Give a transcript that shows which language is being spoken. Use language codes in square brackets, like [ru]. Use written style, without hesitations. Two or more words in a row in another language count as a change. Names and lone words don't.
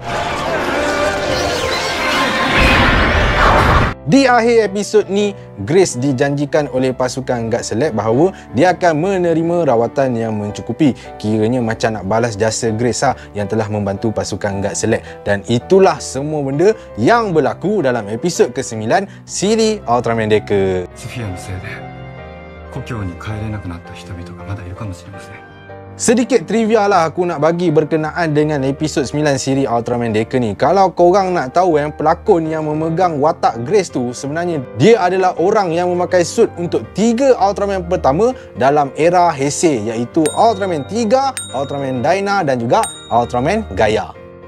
[ms] Di akhir episod ni, Grace dijanjikan oleh pasukan Guts Select bahawa dia akan menerima rawatan yang mencukupi. Kiranya macam nak balas jasa Grace yang telah membantu pasukan Guts Select. Dan itulah semua benda yang berlaku dalam episod ke-9 siri Ultraman Deca. [ja] スフィアのせいで故郷に帰れなくなった人々がまだいるかもしれません。 [ms] Sedikit trivia lah aku nak bagi berkenaan dengan episod 9 siri Ultraman Deca ni. Kalau korang nak tahu pelakon yang memegang watak Grace tu sebenarnya dia adalah orang yang memakai suit untuk 3 Ultraman pertama dalam era Heisei, iaitu Ultraman 3, Ultraman Dyna dan juga Ultraman Gaia.